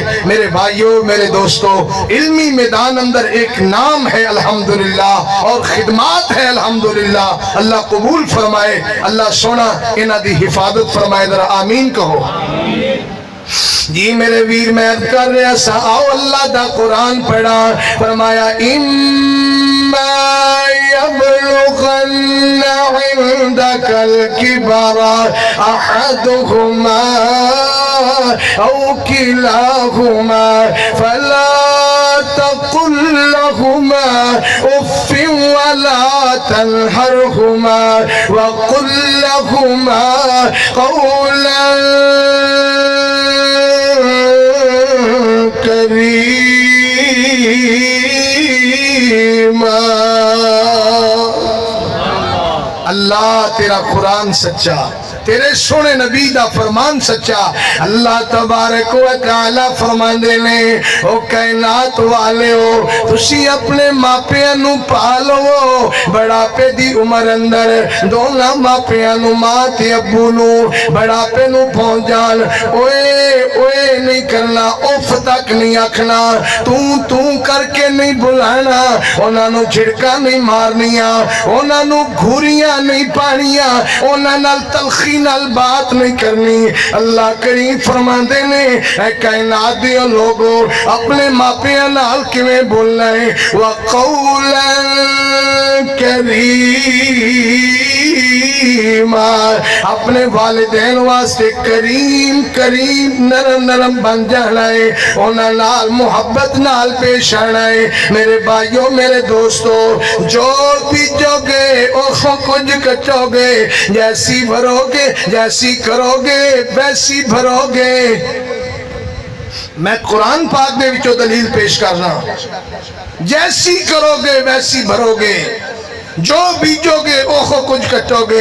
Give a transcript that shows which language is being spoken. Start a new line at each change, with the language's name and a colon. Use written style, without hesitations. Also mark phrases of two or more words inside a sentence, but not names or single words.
Punjabi: میرے بھائیوں، میرے دوستوں، علمی میدان اندر ایک نام ہے الحمدللہ اور خدمات ہے الحمدللہ، اللہ قبول فرمائے، اللہ سونا انہاں دی حفاظت فرمائے، ذرا آمین کہو۔ جی میرے ویر میں عرض کر رہا سا، آؤ اللہ دا قرآن پڑھا، فرمایا
Arabic: اِمَّا يَبْلُغَنَّ عِنْدَكَ الْكِبَرَ أَحَدُهُمَا أَوْ كِلَاهُمَا فَلَا تَقُلْ لَهُمَا أُفٍّ وَلَا تَنْهَرْهُمَا وَقُلْ لَهُمَا قَوْلًا کریما۔
Punjabi: اللہ تیرا قرآن سچا، تیرے سونے نبی دا فرمان سچا۔
Arabic: اللہ تبارک و تعالی
Punjabi: فرماندے نے، او کائنات والے ہو تسی اپنے ماپیاں نو پالو، بڑھاپے دی عمر اندر دونا ماپیاں نو، ماں تے ابو نو بڑھاپے نو پہنچ جان، اوئے اوئے نہیں کرنا، اف تک نہیں آکھنا، تو کر کے نہیں بلانا، انہاں نو جھڑکا نہیں مارنیاں، انہاں نو گھوریاں نہیں پانیاں، انہاں نال تلخی نال بات نہیں کرنی۔ اللہ کریم فرماندے نے، اے کائنات دے لوگو اپنے ماپیاں نال کیویں بولنا ہے،
Arabic: وَقَوْلًا کریما،
Punjabi: اپنے والدین واسطے کریم کریم نرم نرم بن جانا ہے، انہاں نال محبت نال پیش آنا ہے۔ میرے بھائیوں، میرے دوستوں، جو بیجو گے اوہو کچھ کٹو گے،
Urdu: جیسی بھرو گے جیسی کرو گے ویسی بھرو گے۔
Punjabi: میں قرآن پاک دے وچوں دلیل پیش کرنا،
Urdu: جیسی کرو گے ویسی بھرو گے،
Punjabi: جو بیجو گے اوہو کچھ کٹو گے۔